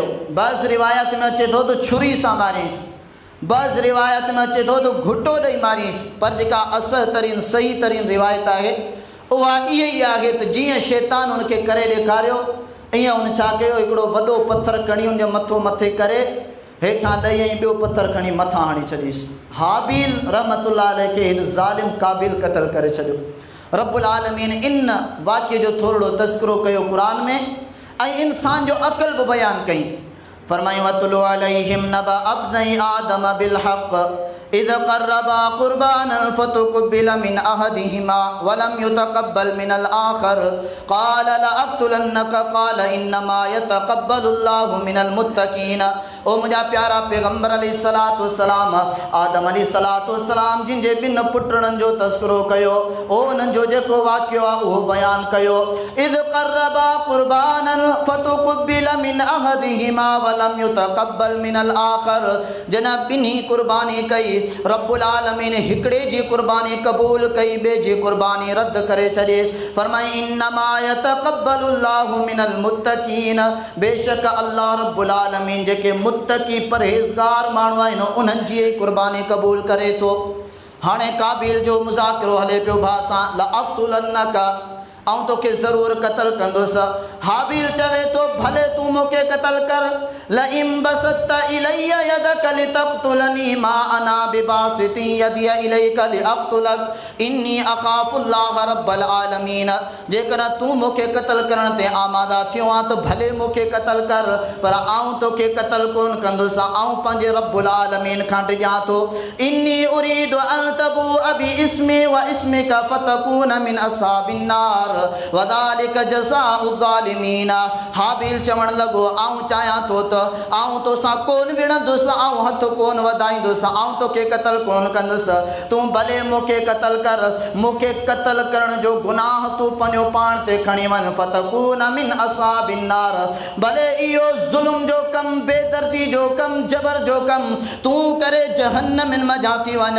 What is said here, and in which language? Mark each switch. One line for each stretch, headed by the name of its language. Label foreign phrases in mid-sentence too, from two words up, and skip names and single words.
Sindhi: बस रिवायत में अचे थो त छुरी सां मारियईंसि, बस रिवायत में अचे थो त घुटो ॾेई मारियईंसि, पर जेका असह तरीन सही तरीन रिवायत आहे उहा इहा ई आहे त जीअं शैतान उनखे करे ॾेखारियो, ईअं उन छा कयो, हिकिड़ो वॾो पथर खणी उनजो मथो मथे करे हेठां ॾेई ऐं ॿियो पथर खणी मथां हणी छॾीसि। हाबिल
Arabic: رحمة الله عليه
Sindhi: खे हिन ज़ालिम क़ाबिल क़त्ल करे छॾियो।
Arabic: رب العالمين
Sindhi: इन वाक़िए जो थोरो तज़किरो कयो क़ुरान में, ऐं इंसान जो अक़ल बि बयानु कई।
Arabic: फरमायूं واتل عليهم نبأ ابني آدم بالحق إذ قربا قربانا فتقبل من أحدهما ولم يتقبل من الآخر قال لأقتلنك قال إنما يتقبل الله من المتقين.
Sindhi: ओ मुंहिंजा प्यारा पैगम्बर
Arabic: عليه الصلاة والسلام,
Sindhi: आदम
Arabic: عليه الصلاة والسلام
Sindhi: जिन जे ॿिनि पुटनि जो तज़किरो कयो, ओ उन्हनि जो जेको वाक़ियो आहे उहो बयानु कयो।
Arabic: إذ قربا قربانا فتقبل من أحدهما ولم يتقبل من الآخر,
Sindhi: जिन ॿिन्ही क़ुर्बानी कई,
Arabic: رب العالمين
Sindhi: हिकिड़े जी क़ुर्बानी क़बूल कई, ॿिए जी क़ुर्बानी रद्द करे छॾे। फरमाई
Arabic: إنما يتقبل الله من المتقين,
Sindhi: बेशक
Arabic: الله رب العالمين
Sindhi: जेके मुत्तक़ी परहेज़गार माण्हू आहिनि उन्हनि जी क़ुर्बानी क़बूल करे थो। हाणे क़ाबिल जो मुज़ाकिरो हले पियो भाउ सां, लअक़्तुलन्नक, आउं तोखे ज़रूरु क़त्ल कंदुसि। हाबिल चवे थो भले तूं मूंखे क़त्ल कर,
Arabic: لئن بسطت إلي يدك لتقتلني ما أنا بباسط يدي إليك لأقتلك إني أخاف الله رب العالمين.
Sindhi: जेकॾहिं तूं मूंखे क़त्ल करण ते आमादा थियो आहे त भले मूंखे क़त्ल कर, पर आउं तोखे क़त्ल कोन कंदुसि, आउं पंहिंजे
Arabic: رب العالمين
Sindhi: खां डिॼां थो।
Arabic: إني أريد أن تبوء بإثمي وإثمك فتكون من أصحاب النار وذلك جزاء الظالمين.
Sindhi: हाबिल चवण लॻो आउं चाहियां थो त आउं तोसां कोन विढ़ंदुसि, आउं हथ कोन वधाईंदुसि, आउं तोखे क़त्ल कोन कंदुसि, तूं भले मूंखे क़त्ल कर, मूंखे क़त्ल करण जो गुनाह तूं पंहिंजो पाण ते खणी वञ।
Arabic: فتكون من أصحاب النار,
Sindhi: भले इहो ज़ुल्म जो कम, बेदर्दी जो कम, जबर जो कम तूं करे जहन्नम में जाती वञ।